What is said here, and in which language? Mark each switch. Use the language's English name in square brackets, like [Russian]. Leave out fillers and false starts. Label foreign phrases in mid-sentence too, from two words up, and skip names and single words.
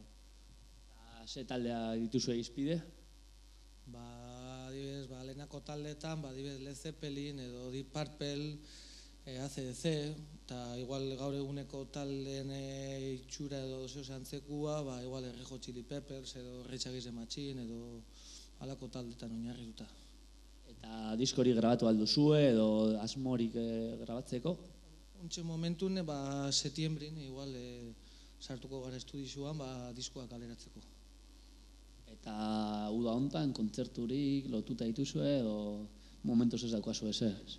[Basque] Ze taldea dituzue izpide? Adibidez, lehenako taldeetan, adibidez Led Zeppelin edo Deep Purple, ACDC, eta igual gaur eguneko taldeen itxura edo zeo antzekua, igual Red Hot Chili Peppers edo Rage Against the Machine edo halako taldeetan oinarrituta. Eta diskori grabatu alduzue edo asmorik grabatzeko? Ontxe momentun, setiembrin, igual sartuko gara estudizuan, diskoa kaleratzeko. Eta uda hontan, kontzerturik lotuta dituzue edo momentuz ez daukazu ez?